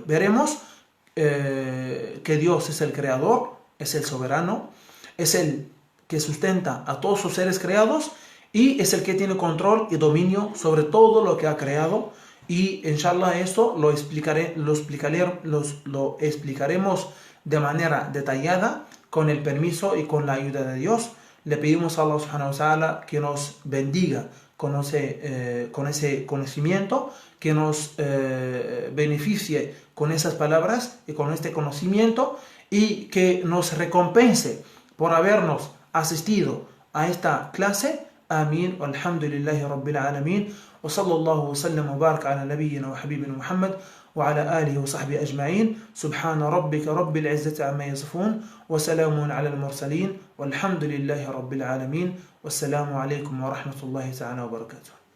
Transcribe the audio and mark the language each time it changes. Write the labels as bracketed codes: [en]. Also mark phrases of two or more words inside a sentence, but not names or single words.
[es] Veremos que Dios es el creador, es el soberano, es el que sustenta a todos sus seres creados y es el que tiene control y dominio sobre todo lo que ha creado. Y inshallah esto lo explicaremos de manera detallada con el permiso y con la ayuda de Dios. Le pedimos a Allah [ar] سبحانه وتعالى [es] que nos bendiga con ese conocimiento, que nos beneficie con esas palabras y con este conocimiento y que nos recompense por habernos asistido a esta clase. Amén. [ar] والحمد لله رب العالمين. وصلى الله وسلم وبارك على نبينا وحبيبنا محمد وعلى آله وصحبه أجمعين. سبحان ربك رب العزة عما يصفون وسلام على المرسلين والحمد لله رب العالمين. والسلام عليكم ورحمة الله تعالى وبركاته.